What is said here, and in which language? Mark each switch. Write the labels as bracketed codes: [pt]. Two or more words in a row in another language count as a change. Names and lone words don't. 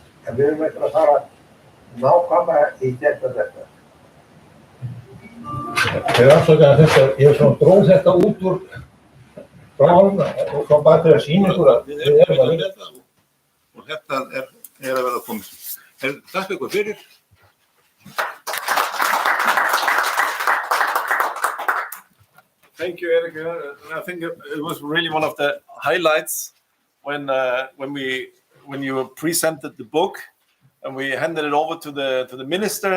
[is] En við erum eftir að fara nákvæmlega í gegnum þetta. Ég afsaka þetta, ég dróð þetta út úr bráðum og þá bara til að sýna ykkur að við erum að vinna þetta og þetta er að verða komið. Takk ykkur fyrir. [en] Thank you, Eiríkur. I think it was really one of the highlights when you presented the book and we handed it over to the minister.